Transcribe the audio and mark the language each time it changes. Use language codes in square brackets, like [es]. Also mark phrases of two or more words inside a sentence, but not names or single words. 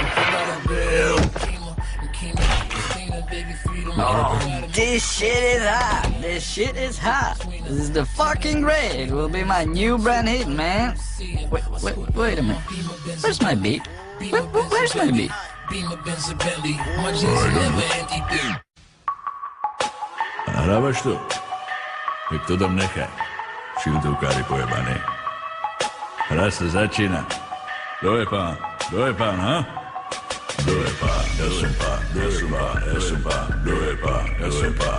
[en] I got a bill, Christina, baby, freedom. This shit is hot. This shit is hot. This is the fucking great. It will be my new brand hit, man. Wait a minute. Where's my beat? Where's my beat? Beamer, Benz, and Bentley. My jeans are never empty. [sk] Hrávaš to? Tak to tam nechaj. Šiltovkári pojebaný. Hra sa začína. Kto je pán, ha? Kto je pán, ja som pán. Kto je pán, ja som pán.